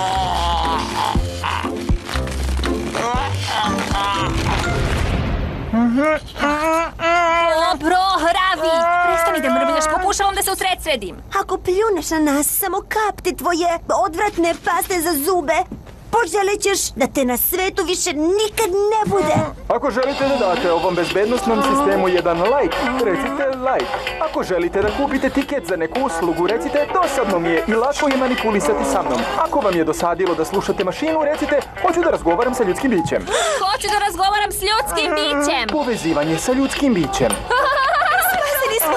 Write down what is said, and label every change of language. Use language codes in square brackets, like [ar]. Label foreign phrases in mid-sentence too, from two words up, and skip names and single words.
[sr] Dobro, Ravi! Prestani da mrmljaš, pokušavam da se usredsredim. Ako pljuneš na nas, samo kapti tvoje odvratne paste za zube, poželit ćeš da te na svetu više nikad ne bude. Ako želite da date ovom bezbednostnom sistemu jedan like, recite like. Ako želite da kupite tiket za neku uslugu, recite dosadno mi je i lako je manipulisati sa mnom. Ako vam je dosadilo da slušate mašinu, recite hoću da razgovaram sa ljudskim bićem. Hoću da razgovaram s ljudskim bićem. Povezivanje sa ljudskim bićem. Spasili smo.